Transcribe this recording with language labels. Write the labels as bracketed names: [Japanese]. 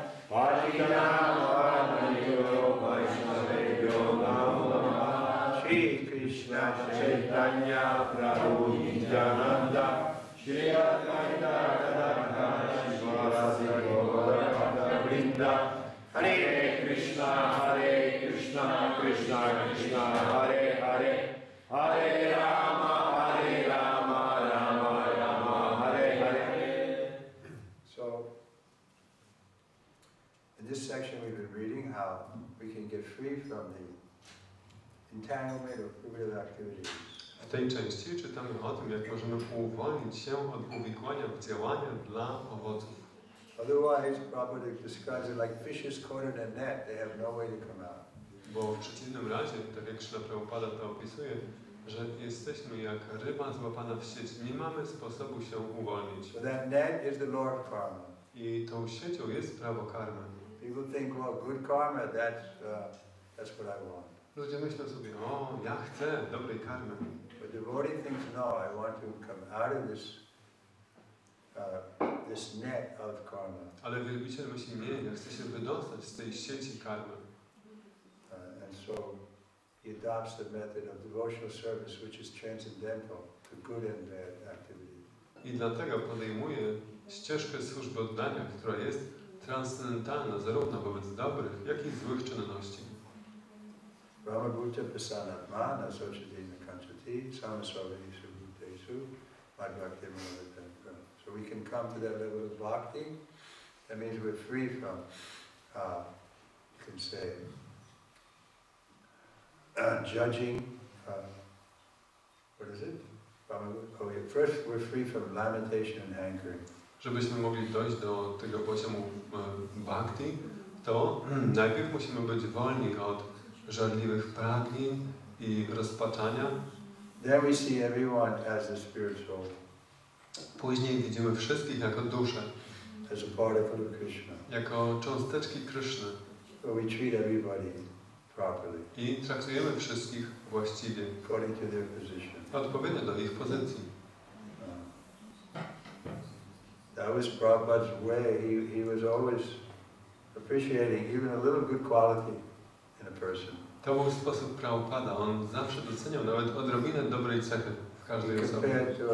[Sanskrit] Vachikanama Maniyo Vaishnavebhyo Namo Namaha Shri Krishna Chaitanya Prabhu Nityananda Shri Advaita Gadadhara Shivasati Gaura Vrinda Hare Krishna Krishna Krishna Hare Hare Hare Rama Rama Rama Hare Hare. [English] So, in this section we've been reading how we can get free from the entanglement of fruitive activities. [Polish] W tej części czytamy o tym, jak możemy uwolnić się od uwikłania w działania dla owoców. [English] Otherwise, Prabhupada describes it like fishes caught in a net, they have no way to come out. [Polish] Bo w przeciwnym razie, tak jak Śrila Prabhupada to opisuje, że jesteśmy jak ryba złapana w sieć, nie mamy sposobu się uwolnić. [English] So that net is the law of karma. [Polish] I tą siecią jest prawo karmy. [English] People think, well, good karma, that's what I want. [Polish] Ludzie myślą sobie, o, ja chcę dobrej karmy. [English] But devotee thinks, no, I want to come out of this net of karma. [Polish] Ale wielbiciel myśli, nie, ja chcę się wydostać z tej sieci karmy. [English] And so he adopts the method of devotional service, which is transcendental to good and bad activity. [Polish] I dlatego podejmuje ścieżkę służby oddania, która jest transcendentalna zarówno wobec dobrych, jak i złych czynności. [Sanskrit] Brahmabhuta prasanatma nasochatina kanchati samasvavesu bhutesu madhvakti manavata. [English] So we can come to that level of bhakti. That means we're free from, you can say, judging. What is it? First, we're free from lamentation and hankering. [Polish] Żebyśmy mogli dojść do tego poziomu bhakti, to najpierw musimy być wolni od żarliwych pragnień i rozpaczania. [English] Then we see everyone as a spirit soul. [Polish] Później widzimy wszystkich jako duszę, [English] as a particle of Krishna. [Polish] Jako cząsteczki Kryszny. [English] So we treat everybody properly. [Polish] I traktujemy wszystkich właściwie. [English] According to their position. [Polish] Odpowiednio do ich pozycji. [English] That was Prabhupada's way. He was always appreciating even a little good quality in a person. [Polish] To był sposób Prabhupada. On zawsze doceniał nawet odrobinę dobrej cechy w każdej osobie.